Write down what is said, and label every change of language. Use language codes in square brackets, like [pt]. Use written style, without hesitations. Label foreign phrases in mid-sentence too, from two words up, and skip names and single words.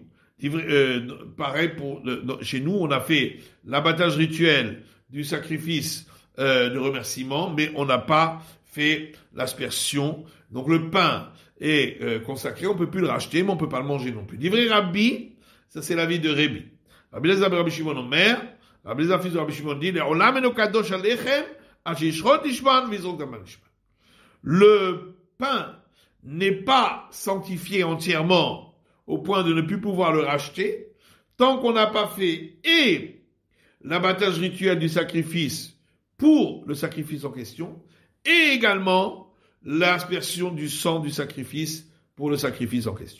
[fr] Pareil chez nous, on a fait l'abattage rituel du sacrifice de remerciement, mais on n'a pas fait l'aspersion. Donc le pain est consacré, on peut plus le racheter, mais on peut pas le manger non plus. [he] דברי רבי, [fr] ça c'est l'avis de Rabbi. Rabbi Elazar ben Rabbi Shimon Omer, Rabbi Elazar fils de Rabbi Shimon dit, le pain n'est pas sanctifié entièrement au point de ne plus pouvoir le racheter, tant qu'on n'a pas fait et l'abattage rituel du sacrifice pour le sacrifice en question, et également l'aspersion du sang du sacrifice pour le sacrifice en question.